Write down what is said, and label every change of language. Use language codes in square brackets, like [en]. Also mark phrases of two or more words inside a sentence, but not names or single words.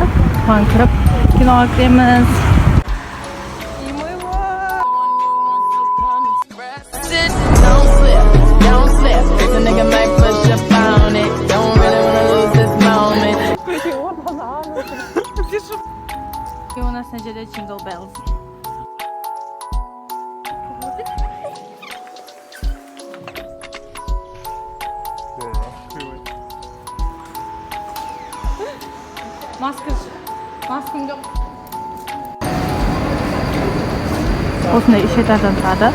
[kk] Оған кіріп киноға кіреміз. [ru] И у нас на деле Jingle Bells. [kk] Маскам жоқ. Осындай 3 этаждан тұрады.